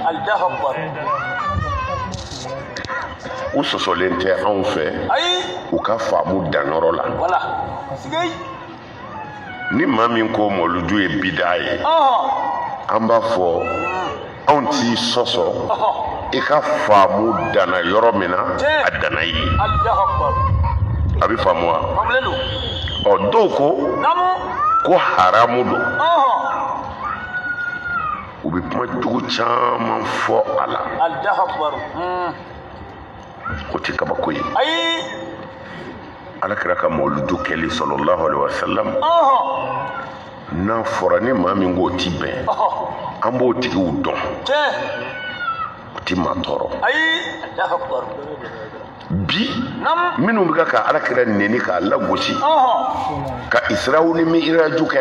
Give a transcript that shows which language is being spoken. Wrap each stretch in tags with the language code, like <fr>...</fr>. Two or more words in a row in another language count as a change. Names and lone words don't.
<bm>u sɔsɔlen tɛ anw fɛ u ka faamu danyɔrɔ la ni maa min ko mawuludu ye bida ye an b'a fɔ anw t'i sɔsɔ i ka faamu danna yɔrɔ min na a danna ye a bɛ faamu wa ɔ dɔw ko haramu don u bɛ kuma jugu caman fɔ a la o tɛ kabako ye Alakira ka mawuludu kɛli</bm> <ar>sallallahu alaihi wasallam</ar> <bm>n'a fɔra ni maa min k'o ti bɛn an b'o tigiw dɔn o ti maa tɔɔrɔ bi minnu bɛ ka Alakira neni k'a lagosi ka Israɛl ni Miiraju kɛ</bm>